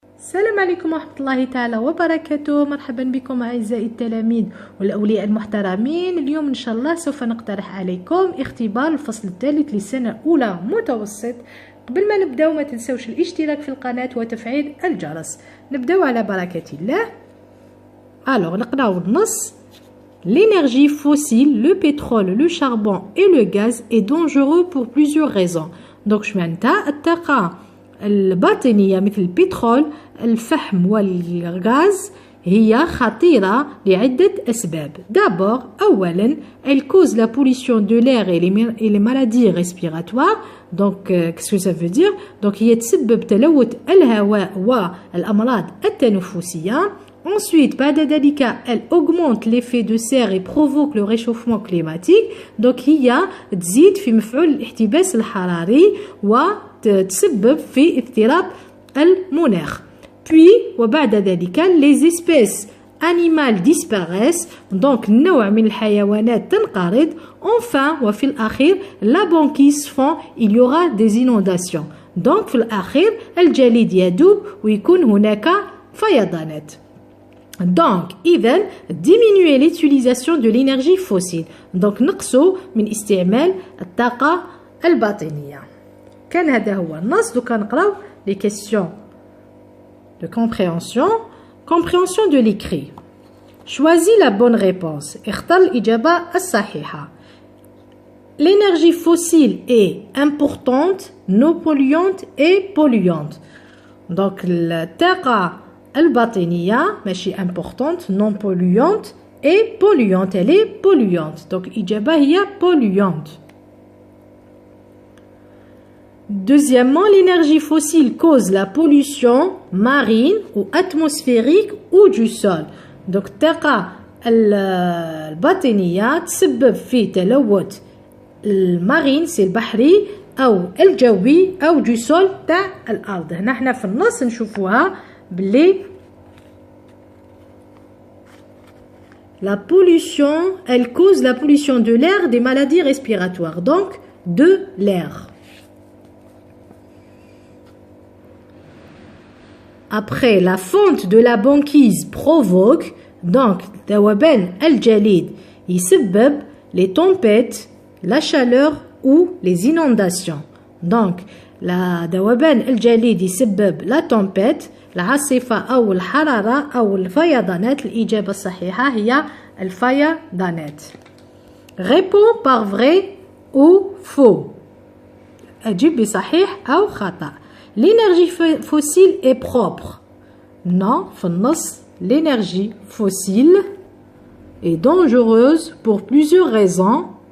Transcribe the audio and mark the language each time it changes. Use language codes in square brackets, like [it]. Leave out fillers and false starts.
[ar] السلام عليكم ورحمة الله تعالى وبركاته. مرحبا بكم أعزائي التلاميذ والأولياء المحترمين. اليوم إن شاء الله سوف نقترح عليكم اختبار الفصل الثالث للسنة الأولى متوسط. قبل ما نبداو ما تنسوش الاشتراك في القناة وتفعيل الجرس. نبداو على بركة الله. نقراو النص. [fr] L'énergie fossile, le pétrole, le charbon et le gaz est dangereux pour plusieurs raisons. [ar] Donc شمعناتها الطاقة الباطنية مثل البترول الفحم والغاز هي خطيرة لعدة أسباب. [fr] D'abord, أولا, elle cause la pollution de l'air et les maladies respiratoires. Donc, qu'est-ce que ça veut dire? [ar] Donc, هي تسبب تلوث الهواء والأمراض التنفسية. [fr] Ensuite, [ar] بعد ذلك, [fr] elle augmente l'effet de serre et provoque le réchauffement climatique. [ar] Donc, هي تزيد في مفعول الاحتباس الحراري وتسبب في اضطراب المناخ. [fr] Puis, [ar] وبعد ذلك, [fr] les espèces animales disparaissent. [ar] Donc, النوع من الحيوانات تنقرض. [fr] Enfin, [ar] وفي الأخير, [fr] la banquise fond, il y aura des inondations. [ar] Donc, في الأخير, الجليد يذوب ويكون هناك فيضانات. [fr] Donc, إذن diminuer l'utilisation de l'énergie fossile. [ar] Donc, نقصوا من استعمال الطاقة الباطنية. كان هذا هو النص. دوكا نقراو [fr] les questions de compréhension. Compréhension de l'écrit. Choisis la bonne réponse. [ar] اختر الإجابة الصحيحة. [fr] L'énergie fossile est importante, non polluante et polluante. Donc, [ar] الطاقة الباطنية ماشي [fr] importante, non polluante et polluante. Elle est polluante. Donc, [ar] الإجابة هي [fr] polluante. Deuxièmement, l'énergie fossile cause la pollution marine ou atmosphérique ou du sol. [ar] Donc, الطاقة الباطنية تسبب في تلوث المارين سي البحري أو الجوي أو [fr] du sol [ar] تاع الأرض. هنا حنا في النص نشوفوها بلي [fr] la pollution, elle cause la pollution de l'air, des maladies respiratoires. Donc, de l'air. Après, la fonte de la banquise provoque, donc, [ar] ذوبان الجليد يسبب [fr] les tempêtes, la chaleur ou les inondations. [ar] Donc, la ذوبان الجليد يسبب [fr] la tempête, [ar] العاصفة أو الحرارة أو الفيضانات. الإجابة الصحيحة هي الفيضانات. [fr] Réponds par vrai ou faux. [ar] أجيب بصحيح أو خطأ. [fr] L'énergie fossile est propre. Non, [ar] في النص [fr] l'énergie fossile est dangereuse pour plusieurs raisons.